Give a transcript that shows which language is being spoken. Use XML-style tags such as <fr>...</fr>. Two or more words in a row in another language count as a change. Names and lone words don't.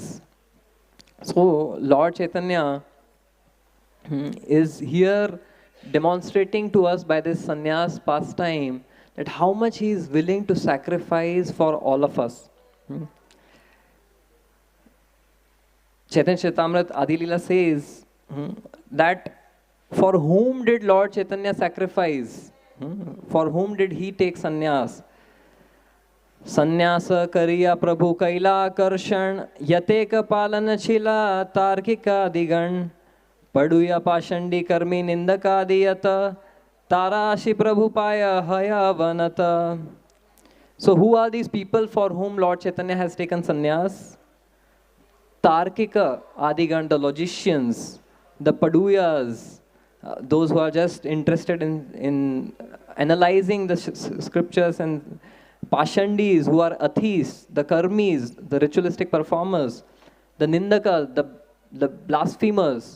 <en>So, Lord Chaitanya is here demonstrating to us by this sannyas pastime that how much he is willing to sacrifice for all of us. Chaitanya Charitamrita Adi Leela says that for whom did Lord Chaitanya sacrifice? For whom did he take sannyas?</en> <bn>সন্ন্যাস করিয়া প্রভু কৈলা কর্ষণ যতেক পালন ছিলা তার্কিকাদিগণ পড়ুয়া পাষণ্ডী কর্মী নিন্দকাদিযত তারাশি প্রভু পায় হয়াবনত.</bn> <en>So who are these people for whom Lord Chaitanya has taken sannyas? Tarkika Adigan, the logicians, the Paduyas, those who are just interested in analyzing the scriptures, and Pashandis, who are atheists, the Karmis, the ritualistic performers, the Nindaka, the blasphemers.</en>